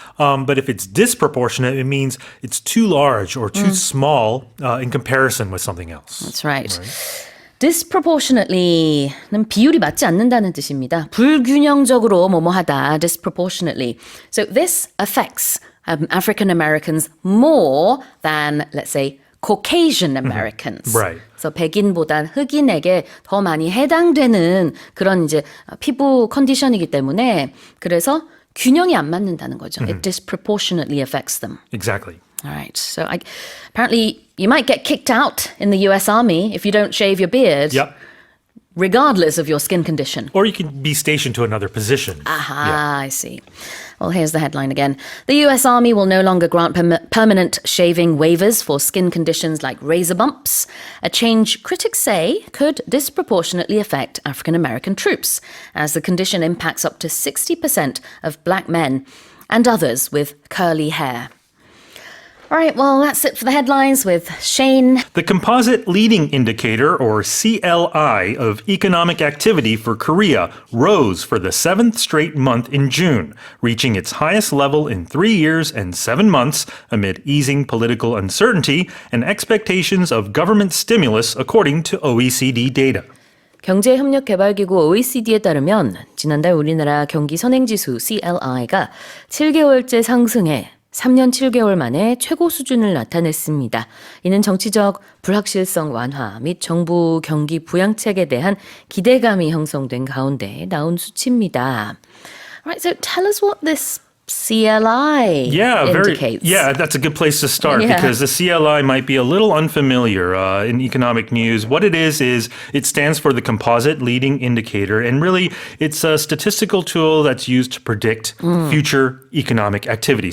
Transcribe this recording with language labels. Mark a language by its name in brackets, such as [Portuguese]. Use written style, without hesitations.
[English] But if it's disproportionate, it means it's too large or too small in comparison with something else. That's right. [Korean] Disproportionately는 비율이 맞지 않는다는 뜻입니다. 불균형적으로 뭐뭐하다, disproportionately. [English] So this affects African Americans more than, let's say, Caucasian Americans. Right. [Korean] 그래서 백인보단 흑인에게 더 많이 해당되는 그런 이제 피부 컨디션이기 때문에 그래서 균형이 안 맞는다는 거죠. [English] It disproportionately affects them. Exactly. All right. So apparently you might get kicked out in the US Army if you don't shave your beard. Yep. Regardless of your skin condition. Or you can be stationed to another position. Aha, I see. Well, here's the headline again. The US Army will no longer grant permanent shaving waivers for skin conditions like razor bumps, a change critics say could disproportionately affect African American troops, as the condition impacts up to 60% of black men and others with curly hair. All right, well, that's it for the headlines with Shane. The Composite Leading Indicator, or CLI, of economic activity for Korea rose for the 7th straight month in June, reaching its highest level in 3 years and 7 months amid easing political uncertainty and expectations of government stimulus, according to OECD data. [Korean] 경제협력개발기구 OECD에 따르면 지난달 우리나라 경기 선행지수 CLI가 7개월째 상승해 3년 7개월 만에 최고 수준을 나타냈습니다. 이는 정치적 불확실성 완화 및 정부 경기 부양책에 대한 기대감이 형성된 가운데 나온 수치입니다. [English] Alright, so tell us what this CLI indicates. That's a good place to start because the CLI might be a little unfamiliar in economic news. What it is it stands for the Composite Leading Indicator, and really it's a statistical tool that's used to predict future economic activity.